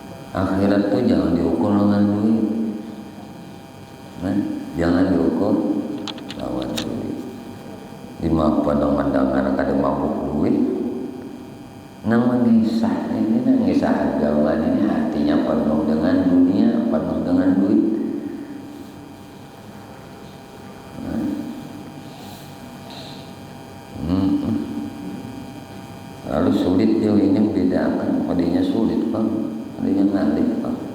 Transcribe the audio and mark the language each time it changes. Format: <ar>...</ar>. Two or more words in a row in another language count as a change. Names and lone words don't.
<bjn>Akhirat tuh jangan diukur dengan duit. Nah, jangan diukur lawan duit. Di mana pandang-pandangan kada mabuk duit. Nang mengisah ini, nang mengisah agama ini hatinya penuh dengan dunia, penuh dengan duit. Lalu sulit dia ini membedakan, padanya sulit bang, padanya ngalih bang.</bjn>